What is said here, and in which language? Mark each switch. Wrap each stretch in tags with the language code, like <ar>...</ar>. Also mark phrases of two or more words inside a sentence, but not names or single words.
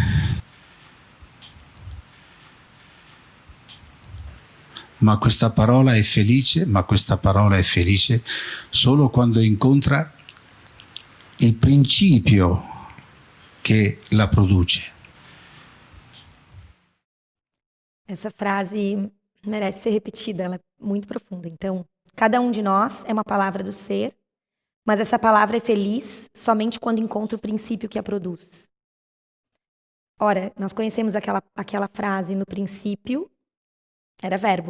<it>Ma questa parola è felice solo quando incontra il principio che la produce.</it> <pt>Essa frase merece ser repetida, ela é muito profunda. Então, cada um de nós é uma palavra do ser, mas essa palavra é feliz somente quando encontra o princípio que a produz. Ora, nós conhecemos aquela frase, no princípio era verbo.</pt>